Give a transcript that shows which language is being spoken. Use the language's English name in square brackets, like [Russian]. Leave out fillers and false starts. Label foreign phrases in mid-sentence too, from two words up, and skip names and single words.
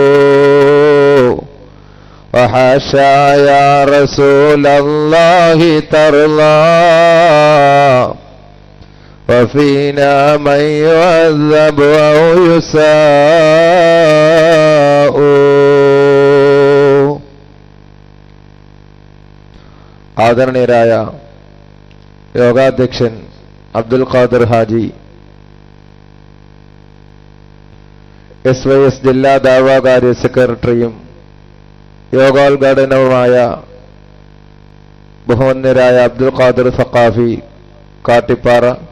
[Arabic] وحاشا يا رسول الله ترضى وفينا من يعذب أو يساء. [Malayalam] ആദരണീയരായ യോഗാധ്യക്ഷൻ അബ്ദുൽ ഖാദർ ഹാജി, SYS ജില്ലാ ദാവാകാര്യ സെക്രട്ടറിയും യോഗോദ്ഘാടനവുമായ ബഹുമാന്യരായ അബ്ദുൽ ഖാദർ സഖാഫി കാട്ടിപ്പാറ,